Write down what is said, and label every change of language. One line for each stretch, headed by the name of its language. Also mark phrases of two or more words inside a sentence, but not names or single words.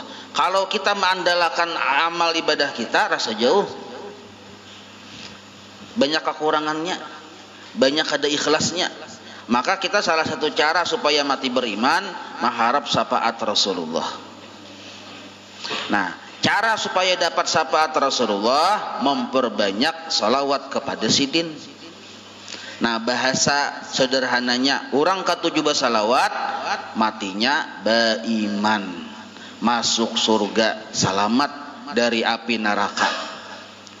Indonesian: Kalau kita mengandalkan amal ibadah kita rasa jauh, banyak kekurangannya, banyak ada ikhlasnya. Maka kita salah satu cara supaya mati beriman mengharap syafaat Rasulullah. Nah cara supaya dapat syafaat Rasulullah memperbanyak salawat kepada sidin. Nah bahasa sederhananya orang katuju bersalawat matinya beriman, masuk surga, selamat dari api neraka.